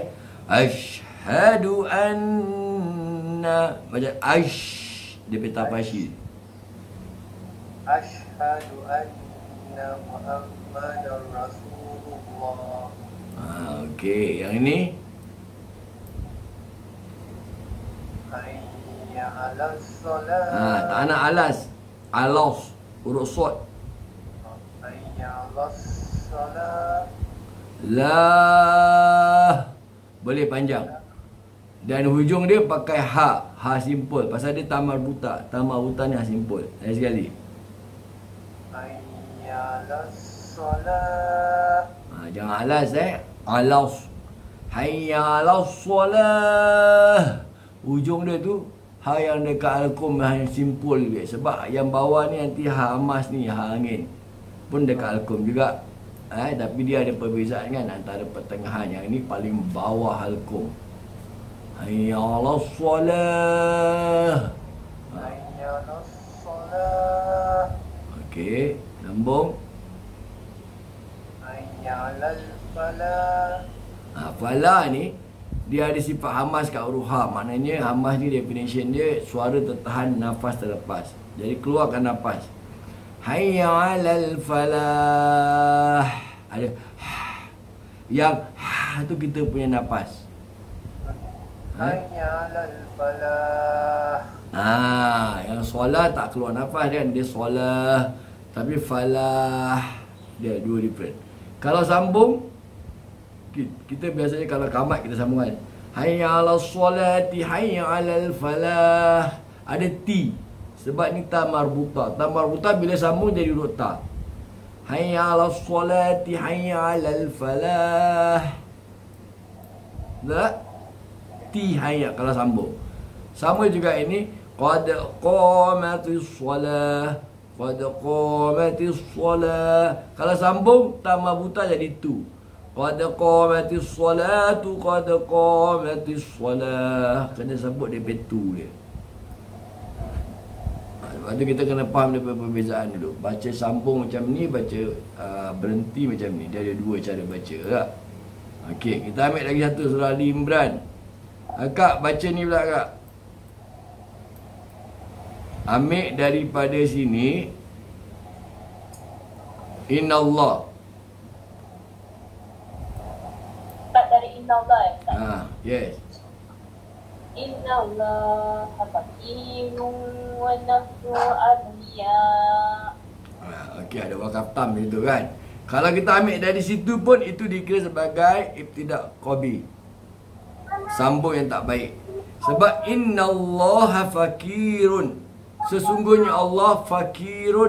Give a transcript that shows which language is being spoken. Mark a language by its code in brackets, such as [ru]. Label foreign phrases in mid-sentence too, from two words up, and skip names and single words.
[ar] أشهد أن, [ms] macam ash dia punya tafashi. [ar] أشهد أن محمدا رسول الله. [ms] Okey, yang ini [ar] حي على الصلاة. [ms] tak nak alas. Alas huruf sod. [ar] حي على الصلاة. [ms] La boleh panjang. Dan hujung dia pakai ha. Ha simpul. Pasal dia tamar buta. Tamar buta ni ha simpul. Lagi sekali. [ar] حي على الصلاة. [ms] Jangan alas alas. [ar] حي على الصلاة. [ms] Hujung dia tu ha yang dekat alqum ha yang simpul juga. Sebab yang bawah ni nanti ha emas ni, ha angin pun dekat alqum juga. Tapi dia ada perbezaan kan antara pertengahan. Yang ni paling bawah alqum. [ar] حي على الصلاة. حي على الصلاة. [ms] Okey, sambung. [ar] حي على الفلاح. [ms] Falah ni dia ada sifat hamas kat huruf ha. Maknanya hamas ni definition dia suara tertahan, nafas terlepas. Jadi keluarkan nafas. [ar] حي على الفلاح. [ms] Ada yang tu kita punya nafas. [ar] حي على الفلاح. [ms] Yang solah tak keluar nafas kan, dia solah. Tapi falah dia dua different. Kalau sambung, kita biasanya kalau kamat kita sambung kan. [ar] حي على الصلاة حي على الفلاح. [ms] Ada T. Sebab ni ta marbuta. Ta marbuta bila sambung jadi huruf ta. [ar] حي على الصلاة حي على الفلاح. [ms] Tak? T hayya kalau sambung. Sama juga ini [ar] قد قامت الصلاة. قد قامت الصلاة. [ms] Kalau sambung ta marbuta jadi tu. [ar] قد قامت الصلاة قد قامت الصلاة. [ms] Kena sebut dia betul dia. Lepas tu kita kena faham dia perbezaan dulu. Baca sambung macam ni, baca berhenti macam ni. Dia ada dua cara baca tak? Okey, kita ambil lagi satu surah Ali Imran. Kak baca ni pula kak. Ambil daripada sini, Innallah. Start dari Innallah ya Ustaz. Yes. [ar] إن الله فقير ونحن أغنياء. [ms] Okey, ada wakaf tam itu kan. Kalau kita ambil dari situ pun itu dikira sebagai ibtidak qabi. Sambung yang tak baik. Sebab [ar] إن الله فقير. [ms] Sesungguhnya Allah fakirun.